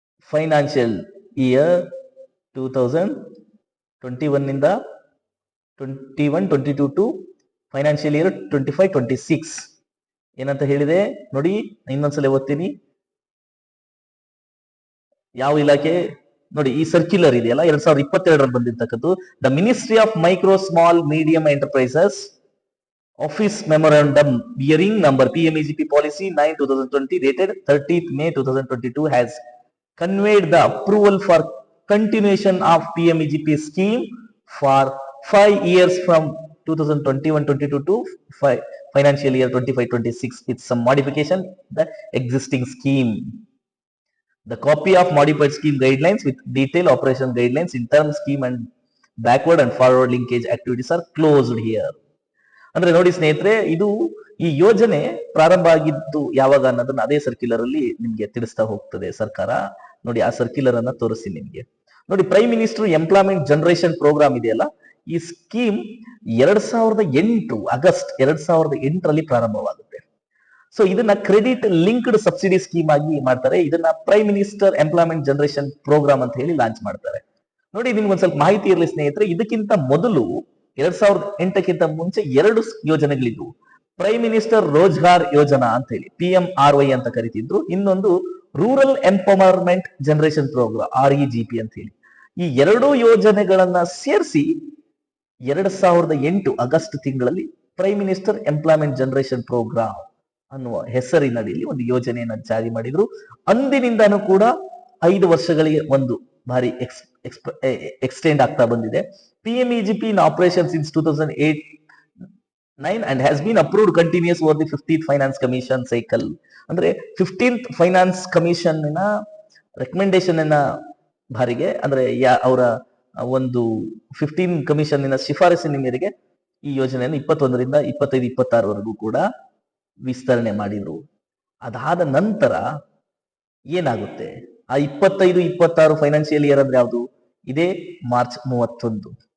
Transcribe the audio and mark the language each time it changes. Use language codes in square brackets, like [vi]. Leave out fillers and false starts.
[kn] Financial year 2021ನಿಂದ 21-22 to financial year 25-26 ಏನಂತ ಹೇಳಿದೆ ನೋಡಿ. ಇನ್ನೊಂದ್ಸಲ ಓದ್ತೀನಿ. ಯಾವ ಇಲಾಖೆ ನೋಡಿ, ಈ ಸರ್ಕ್ಯುಲರ್ ಇದೆಯಲ್ಲ 2022ರಲ್ಲಿ ಬಂದಿರ್ತಕ್ಕದ್ದು. [en] The ministry of micro small medium enterprises office memorandum bearing number PMEGP policy 9/2020 dated 30th May 2022 has conveyed the approval for continuation of PMEGP scheme for 5 years from 2021-22 to financial year 25-26 with some modification the existing scheme. The copy of modified scheme guidelines with detailed operation guidelines in term scheme and backward and forward linkage activities are closed here. [kn] ಅಂದ್ರೆ ನೋಡಿ ಸ್ನೇಹಿತರೆ, ಇದು ಈ ಯೋಜನೆ ಪ್ರಾರಂಭ ಆಗಿದ್ದು ಯಾವಾಗ ಅನ್ನೋದನ್ನ ಅದೇ ಸರ್ಕ್ಯುಲರ್ ಅಲ್ಲಿ ನಿಮ್ಗೆ ತಿಳಿಸ್ತಾ ಹೋಗ್ತದೆ ಸರ್ಕಾರ. ನೋಡಿ, ಆ ಸರ್ಕ್ಯುಲರ್ ಅನ್ನ ತೋರಿಸ್ತೀನಿ ನಿಮ್ಗೆ. ನೋಡಿ, prime minister employment generation program ಇದೆಯಲ್ಲ, ಈ ಸ್ಕೀಮ್ 2008 ಆಗಸ್ಟ್ 2008ರಲ್ಲಿ ಪ್ರಾರಂಭವಾಗುತ್ತೆ. ಸೊ ಇದನ್ನ ಕ್ರೆಡಿಟ್ ಲಿಂಕ್ಡ್ ಸಬ್ಸಿಡಿ ಸ್ಕೀಮ್ ಆಗಿ ಮಾಡ್ತಾರೆ. ಇದನ್ನ prime minister employment generation program ಅಂತ ಹೇಳಿ ಲಾಂಚ್ ಮಾಡ್ತಾರೆ. ನೋಡಿ, ನಿಮ್ಗೊಂದ್ ಸ್ವಲ್ಪ ಮಾಹಿತಿ ಇರಲಿ ಸ್ನೇಹಿತರೆ. ಇದಕ್ಕಿಂತ ಮೊದಲು 2008ಕ್ಕಿಂತ ಮುಂಚೆ 2 ಯೋಜನೆಗಳಿದ್ವು. ಪ್ರೈಮ್ ಮಿನಿಸ್ಟರ್ ರೋಜ್ಗಾರ್ ಯೋಜನಾ ಅಂತ ಹೇಳಿ PMRY ಅಂತ ಕರಿತಿದ್ರು. ಇನ್ನೊಂದು rural empowerment generation program REGP ಅಂತ ಹೇಳಿ. ಈ 2 ಯೋಜನೆಗಳನ್ನ ಸೇರಿಸಿ 2008 ಆಗಸ್ಟ್ ತಿಂಗಳಲ್ಲಿ prime minister employment generation program ಅನ್ನುವ ಹೆಸರಿನಡಿಯಲ್ಲಿ ಒಂದು ಯೋಜನೆಯನ್ನ ಜಾರಿ ಮಾಡಿದ್ರು. ಅಂದಿನಿಂದಾನು ಕೂಡ 5 ವರ್ಷಗಳಿಗೆ ಒಂದು ಬಾರಿ ಎಕ್ಸ್ಟೆಂಡ್ ಆಗ್ತಾ ಬಂದಿದೆ. [en] PMEGP in operation since 2008-9 and has been approved continuous over the 15th Finance Commission cycle. [kn] ಅಂದ್ರೆ 15th ಫೈನಾನ್ಸ್ ಕಮಿಷನ್ ರೆಕಮೆಂಡೇಶನ್ ಬಾರಿಗೆ, ಅಂದ್ರೆ ಅವರ ಒಂದು 15 ಕಮಿಷನ್ ಶಿಫಾರಸಿನ ಮೇರೆಗೆ ಈ ಯೋಜನೆಯನ್ನು 21ರಿಂದ 25, 26ವರೆಗೂ ಕೂಡ ವಿಸ್ತರಣೆ ಮಾಡಿದ್ರು. ಅದಾದ ನಂತರ ಏನಾಗುತ್ತೆ? ಆ 25, 26 ಫೈನಾನ್ಷಿಯಲ್ ಇಯರ್ ಅಂದ್ರೆ ಯಾವುದು? ಇದೇ ಮಾರ್ಚ್ 31.